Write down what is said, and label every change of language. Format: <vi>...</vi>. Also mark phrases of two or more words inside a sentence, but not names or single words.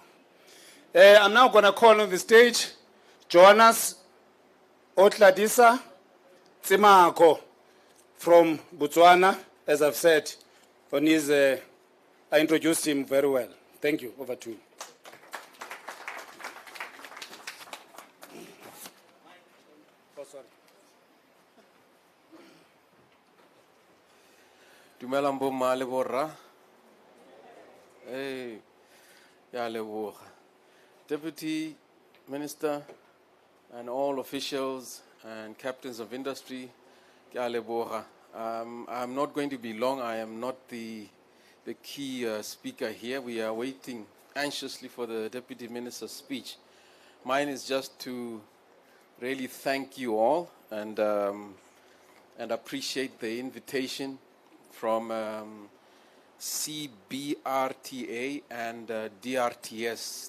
<en>I'm now going to call on the stage Jonas Otladisa Tsemako from Botswana. As I've said, on his, I introduced him very well. Thank you. Over to you. Oh, sorry.</en> <tn>Dumela mboma le borra. Ya leboga.</tn> <en>Deputy Minister and all officials and captains of industry,</en> <tn>ya leboga.</tn> <en>I'm not going to be long. I am not the key speaker here. We are waiting anxiously for the Deputy Minister's speech. Mine is just to really thank you all and appreciate the invitation from C-BRTA and DRTS.</en>